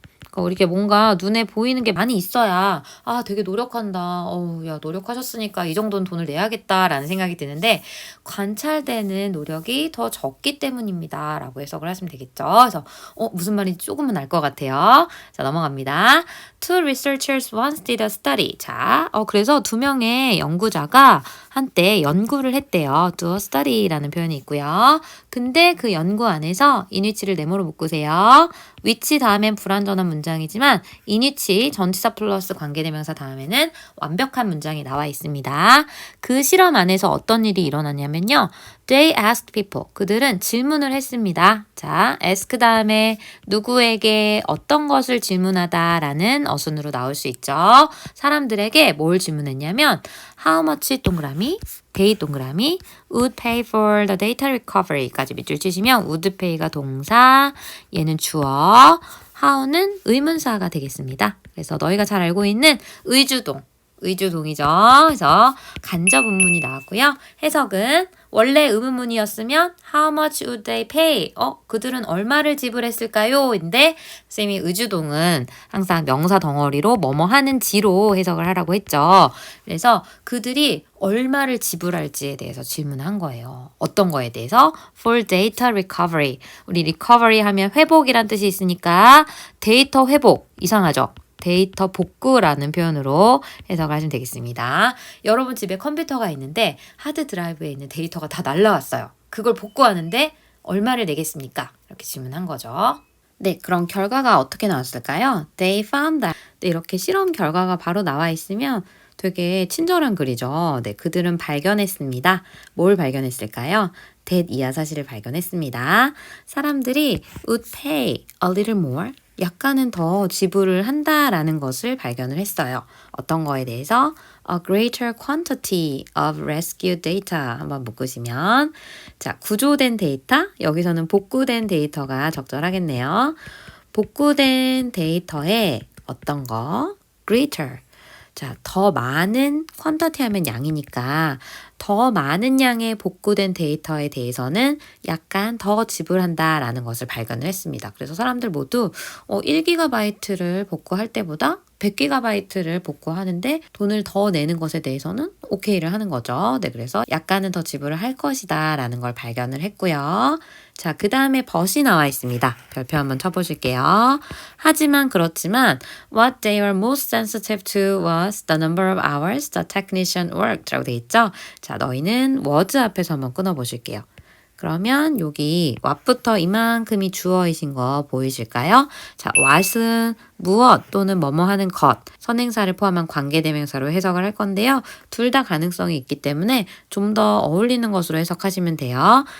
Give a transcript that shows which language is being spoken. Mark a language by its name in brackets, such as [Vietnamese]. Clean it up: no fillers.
[Korean] 그러니까 이렇게 뭔가 눈에 보이는 게 많이 있어야 되게 노력한다. 야 노력하셨으니까 이 정도는 돈을 내야겠다라는 생각이 드는데 관찰되는 노력이 더 적기 때문입니다. 라고 해석을 하시면 되겠죠. 그래서 무슨 말인지 조금은 알 것 같아요. 자 넘어갑니다. [English] Two researchers once did a study. [Korean] 자, 그래서 두 명의 연구자가 한때 연구를 했대요. [English] do a study [Korean] 라는 표현이 있고요. 근데 그 연구 안에서 in which를 네모로 묶으세요. which 다음엔 불완전한 문장이지만 in which 전치사 플러스 관계대명사 다음에는 완벽한 문장이 나와 있습니다. 그 실험 안에서 어떤 일이 일어났냐면요. [English] They asked people. [Korean] 그들은 질문을 했습니다. 자, ask 다음에 누구에게 어떤 것을 질문하다라는 어순으로 나올 수 있죠. 사람들에게 뭘 질문했냐면 how much 동그라미, pay 동그라미, [English] would pay for the data recovery [Korean] 까지 밑줄 치시면 would pay가 동사, 얘는 주어, how는 의문사가 되겠습니다. 그래서 너희가 잘 알고 있는 의주동이죠. 그래서 간접 의문이 나왔고요. 해석은 원래 의문문이었으면 [English] How much would they pay? [Korean] 그들은 얼마를 지불했을까요? 인데 쌤이 의주동은 항상 명사 덩어리로 뭐뭐 하는지로 해석을 하라고 했죠. 그래서 그들이 얼마를 지불할지에 대해서 질문한 거예요. 어떤 거에 대해서? [English] For data recovery. [Korean] 우리 recovery 하면 회복이란 뜻이 있으니까 데이터 회복. 이상하죠? 데이터 복구라는 표현으로 해석을 하시면 되겠습니다. 여러분 집에 컴퓨터가 있는데 하드 드라이브에 있는 데이터가 다 날라왔어요. 그걸 복구하는데 얼마를 내겠습니까? 이렇게 질문한 거죠. 네, 그럼 결과가 어떻게 나왔을까요? [English] They found that. [Korean] 네, 이렇게 실험 결과가 바로 나와 있으면 되게 친절한 글이죠. 네, 그들은 발견했습니다. 뭘 발견했을까요? that 이하 사실을 발견했습니다. 사람들이 [English] would pay a little more. [Korean] 약간은 더 지불을 한다라는 것을 발견을 했어요. 어떤 거에 대해서? [English] A greater quantity of rescue data [Korean] 한번 묶으시면 자, 구조된 데이터, 여기서는 복구된 데이터가 적절하겠네요. 복구된 데이터에 어떤 거? greater. 자, 더 많은 quantity 하면 양이니까 더 많은 양의 복구된 데이터에 대해서는 약간 더 지불한다라는 것을 발견을 했습니다. 그래서 사람들 모두 1GB를 복구할 때보다 100GB를 복구하는데 돈을 더 내는 것에 대해서는 오케이를 하는 거죠. 네, 그래서 약간은 더 지불을 할 것이다 라는 걸 발견을 했고요. 자, 그 다음에 but이 나와 있습니다. 별표 한번 쳐보실게요. 하지만 그렇지만 [English] what they were most sensitive to was the number of hours the technician worked [Korean] 라고 돼 있죠. 자, 너희는 was 앞에서 한번 끊어보실게요. 그러면 여기 what부터 이만큼이 주어이신 거 보이실까요? 자, what은 무엇 또는 뭐뭐 하는 것, 선행사를 포함한 관계대명사로 해석을 할 건데요. 둘 다 가능성이 있기 때문에 좀 더 어울리는 것으로 해석하시면 돼요.